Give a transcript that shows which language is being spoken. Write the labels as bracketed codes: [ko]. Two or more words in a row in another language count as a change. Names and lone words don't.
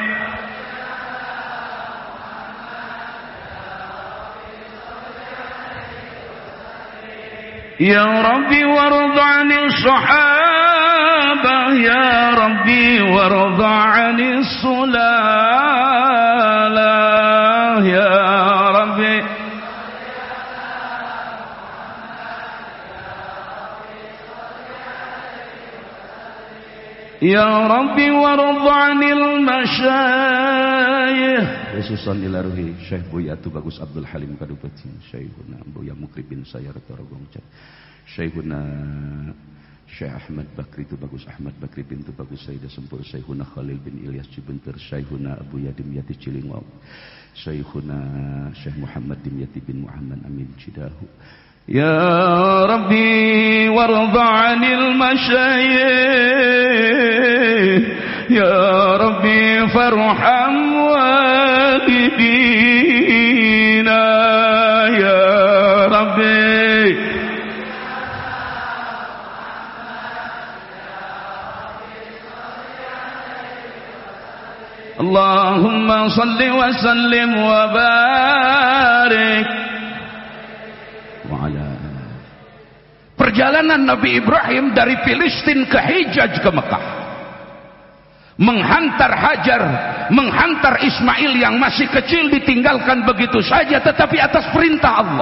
[ar] يا ربي وارض عن الصحابة يا ربي وارض عن الصلالة يا ربي يا ربي وارض عن المشايخ خصوصا إلى روح Syekh Buya Tubagus Abdul Halim Kadupati Syekhuna Buya Mukri bin Sayar Torogong Syekhuna Syekh Ahmad Bakri Tubagus Ahmad Bakri bin Tubagus Sayyidah Sempur Syekhuna Khalil bin Ilyas Cibenter Syekhuna Abu Yadim Yati Cilingwaw Syekhuna Syekh Muhammad Dimyati bin Muhammad Amin Cidahu يا ربي وارض عن المشايخ يا ربي فارحم والدينا يا ربي اللهم صل وسلم وبارك. [ms] Perjalanan Nabi Ibrahim dari Filistin ke Hijaz ke Mekah, menghantar Hajar, menghantar Ismail yang masih kecil ditinggalkan begitu saja, tetapi atas perintah Allah.